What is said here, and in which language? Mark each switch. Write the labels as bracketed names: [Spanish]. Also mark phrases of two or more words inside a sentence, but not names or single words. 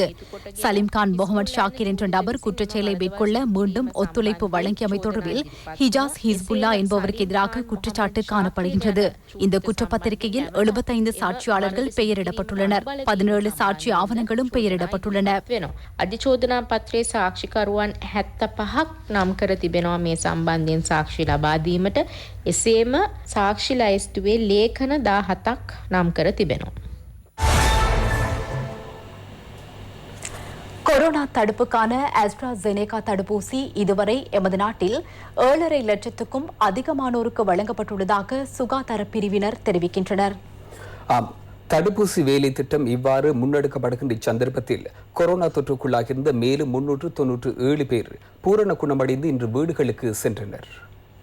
[Tamil] சலீம் கான் முகமது ஷாக்கிர் என்ற நபர் குற்றச்செயலை மேற்கொள்ள மீண்டும் ஒத்துழைப்பு வழங்கியமை தொடர்பில் ஹிஜாஸ் ஹிஸ்புல்லா என்பவருக்கு எதிராக குற்றச்சாட்டு காணப்படுகின்றது. இந்த குற்றப்பத்திரிகையில் 75 சாட்சியாளர்கள் பெயரிடப்பட்டுள்ளனர். 17 சாட்சி ஆவணங்களும் பெயரிடப்பட்டுள்ளன. [Sinhala] අධිචෝදනා පත්‍රයේ சாட்சிකරුවන් 75ක් නම් කර තිබෙනවා මේ සම්බන්ධයෙන් සාක්ෂි ලබා දීමට. එසේම සාක්ෂි ලයිස්තුවේ ලේඛන 17ක් නම් කර තිබෙනවා. [Tamil] கொரோனா தடுப்புக்கான ஆஸ்ட்ராசெனேகா தடுப்பூசி இதுவரை எமது நாட்டில் 7.5 லட்சத்துக்கும் அதிகமானோருக்கு வழங்கப்பட்டுள்ளதாக சுகாதார பிரிவினர் தெரிவிக்கின்றனர். தடுப்பூசி வேலை திட்டம் இவ்வாறு முன்னெடுக்கப்படுகின்ற இச்சந்தர்ப்பத்தில் கொரோனா தொற்றுக்குள்ளாகியிருந்த மேலும் 397 பேர் பூரண குணமடைந்து இன்று வீடுகளுக்கு சென்றனர்.